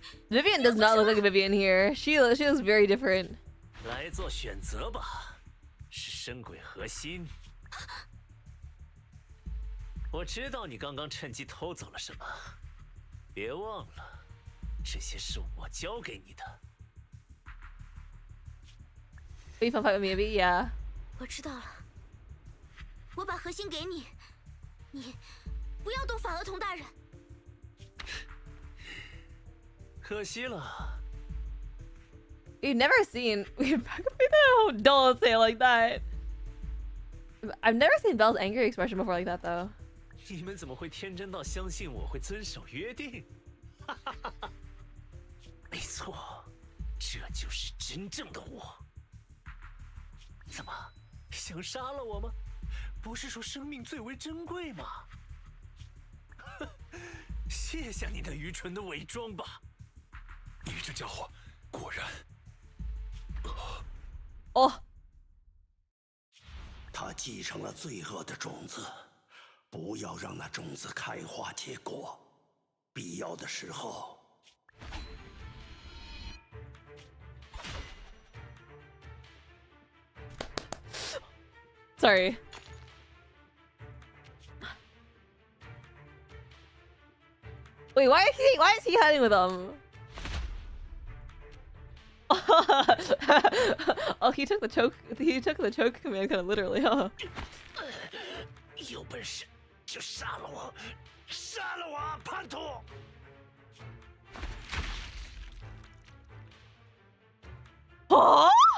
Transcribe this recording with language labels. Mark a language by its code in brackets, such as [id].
[en] Vivian does not look like Vivian here. She looks very different. [zh] 来做选择吧，是深鬼核心。我知道你刚刚趁机偷走了什么，别忘了，这些是我教给你的。 [en] Will you fun fight with me, maybe? Yeah. [zh] 我知道了，我把核心给你，你不要动法厄同大人。可惜了， [en] We've never seen. Don't say it like that. I've never seen Belle's angry expression before like that, though. [zh] 你们怎么会天真到相信我会遵守约定？没错，这就是真正的我。怎么，想杀了我吗？不是说生命最为珍贵吗？卸下你那愚蠢的伪装吧！你这家伙果然…… Oh. 他继承了罪恶的种子，不要让那种子开花结果。必要的时候， [en] Sorry. Wait, why is he hiding with them? Oh, he took the choke command kind of literally, huh? [zh] 有本事就杀了我，杀了我啊，叛徒！ Oh!